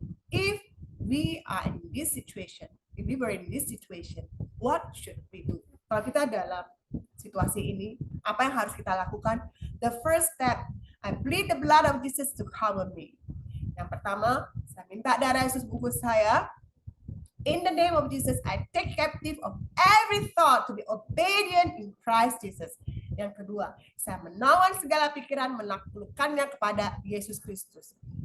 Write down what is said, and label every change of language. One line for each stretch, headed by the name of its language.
English: If we were in this situation, what should we do?
Indonesian: Kalau kita dalam situasi ini, apa yang harus kita lakukan?
English: The first step, I plead the blood of Jesus to cover me.
Indonesian: Yang pertama, saya minta darah Yesus bungkus saya.
English: In the name of Jesus, I take captive of every thought to be obedient in Christ Jesus.
Indonesian: Yang kedua, saya menawan segala pikiran menaklukkannya kepada Yesus Kristus.